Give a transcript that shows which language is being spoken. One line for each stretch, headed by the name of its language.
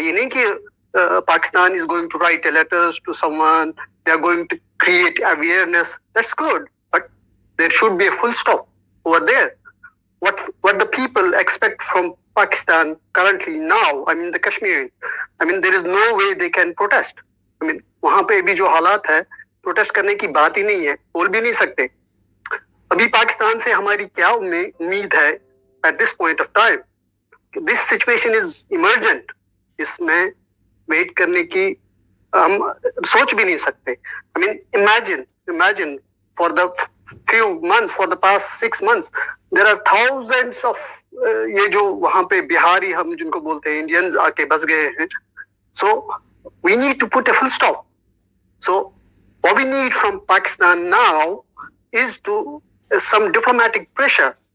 Hindi: Ye nahi ki
English: Pakistan is going to write letters to someone, they are going to create awareness. That's good, but there should be a full stop over there. What the people expect from Pakistan currently now, I mean the Kashmiris, I mean there is no way they can protest.
Hindi: I mean वहाँ पे भी जो हालात है, protest करने की बात ही नहीं है, बोल भी नहीं सकते. अभी पाकिस्तान से हमारी क्या उम्मीद है
English: at this point of time? This situation is emergent.
Hindi: इसमें वेट करने की हम सोच भी नहीं सकते.
English: I mean, imagine for the few months, for the past 6 months, there are thousands of
Hindi: ये जो वहाँ पे बिहारी हम जिनको बोलते हैं
English: Indians आके बस गए हैं. So we need to put a full stop. So what we need from Pakistan now is to some diplomatic pressure.